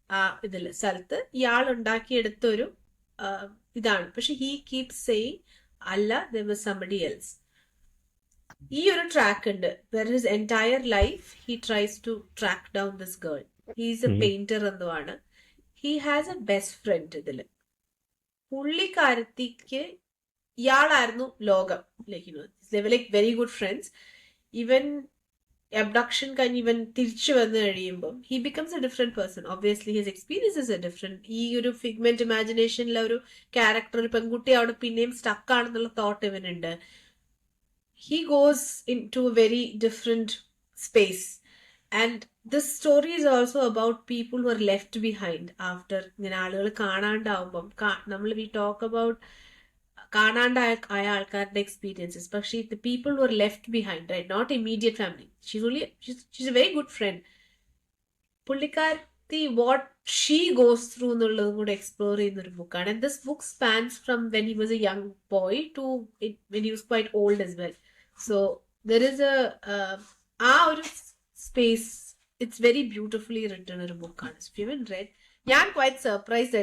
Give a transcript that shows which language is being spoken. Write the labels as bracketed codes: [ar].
[ml] ആ ഇതില് സ്ഥലത്ത് ഇയാൾ ഉണ്ടാക്കിയെടുത്തൊരു ഇതാണ്. [en] പക്ഷെ he keeps saying അല്ല, there was somebody else. [ml] ഈ ഒരു ട്രാക്ക് ഉണ്ട് [en] where his entire life he tries to track down this girl. He is a painter എന്നുമാണ്. He has a best friend ഇതില്. [ml] പുള്ളിക്കാരത്തിക്ക് ഇയാളായിരുന്നു ലോകം. [en] they were like very good friends. Even abduction [ml] കഴിഞ്ഞ് ഇവൻ തിരിച്ചു വന്നു കഴിയുമ്പം [en] he becomes a different person. Obviously his experiences are different. [ml] ഈ ഒരു ഫിഗ്മെന്റ് ഇമാജിനേഷനിലെ ഒരു ക്യാരക്ടർ, ഒരു പെൺകുട്ടി അവിടെ പിന്നെയും സ്റ്റക്ക് ആണെന്നുള്ള thought ഇവനുണ്ട്. [en] he goes into a very different space. And this story is also about people who are left behind after [ml] ഇങ്ങനെ ആളുകൾ കാണാണ്ടാവുമ്പം. [en] we talk about [ml] കാണാണ്ടായ ആൾക്കാരുടെ [en] Experiences. പക്ഷേ the people who are left behind, right, not immediate family. she's a very good friend. [ml] പുള്ളിക്കാരത്തി [en] what she goes through [ml] എന്നുള്ളതും കൂടെ explore ചെയ്യുന്ന ഒരു ബുക്കാണ്. [en] And this book spans from when he was a young boy to when he was quite old as well. So there is [ml] ആ ഒരു space, [en] it's very beautifully written [ml] ഒരു ബുക്കാണ്. [en] If you haven't read, ഞാൻ quite surprised.